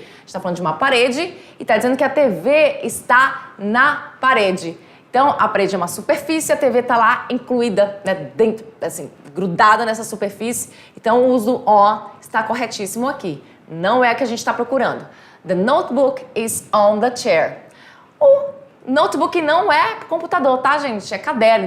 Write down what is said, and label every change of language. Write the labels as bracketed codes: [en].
[pt] A gente está falando de uma parede e está dizendo que a TV está na parede. Então, a parede é uma superfície, a TV está lá incluída, né, dentro, assim, grudada nessa superfície. Então, o uso on está corretíssimo aqui. Não é a que a gente está procurando. [en] The notebook is on the chair. [pt] O notebook não é computador, tá, gente? É caderno.